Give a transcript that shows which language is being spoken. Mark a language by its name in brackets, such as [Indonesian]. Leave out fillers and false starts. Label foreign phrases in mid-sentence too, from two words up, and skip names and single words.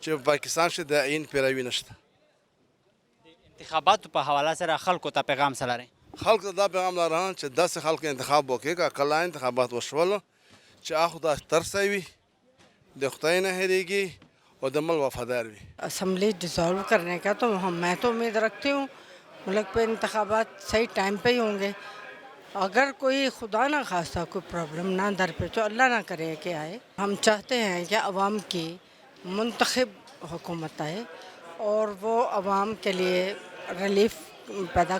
[Pashto] چې په پاکستان کې د آئین پیروي نشته انتخاباتو په حواله سره خلکو ته پیغام څه لرئ خلکو دا پیغام لرم چې داسې خلکو انتخاب وکړي که کله انتخابات وشول چې هغه خدای ترسی وي د خدای نه هېرېږي اور د ملک وفادار وي [Urdu] اسمبلی ڈیزالو کرنے کا تو میں تو امید رکھتی ہوں ملک پہ انتخابات صحیح ٹائم پہ ہی ہوں گے اگر کوئی خدا نہ خواستہ کوئی پرابلم نہ در پہ تو اللہ نہ کرے کہ آئے ہم چاہتے ہیں کہ عوام کی منتخب حکومت آئے اور وہ عوام کے لیے ریلیف پیدا